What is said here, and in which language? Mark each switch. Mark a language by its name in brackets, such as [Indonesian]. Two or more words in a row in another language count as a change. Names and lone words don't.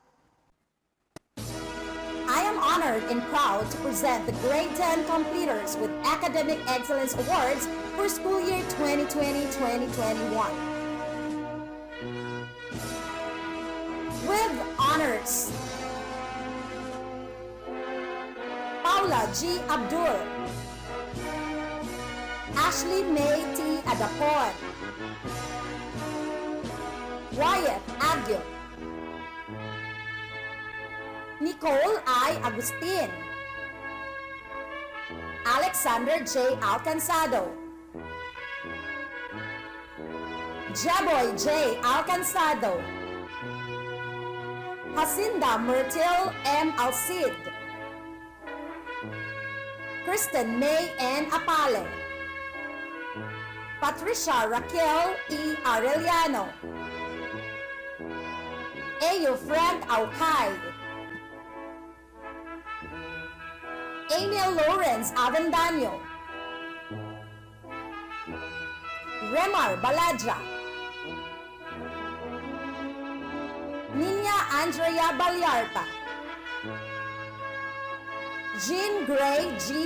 [English] I am honored and proud to present the Grade 10 completers with Academic Excellence Awards for school year 2020-2021. With honors, Paula G. Abdul, Ashley May T. Adapon, Wyatt Agil, Nicole I. Agustin, Alexander J. Alcanzado, Jaboy J. Alcanzado, Jacinda Myrtle M. Alcid, Kristen May N. Apale, Patricia Raquel E. Arellano, Ayo Frank Aukay, Emil Lawrence Avendaño, Remar Baladra, Nina Andrea Balyarta, Jean Gray G.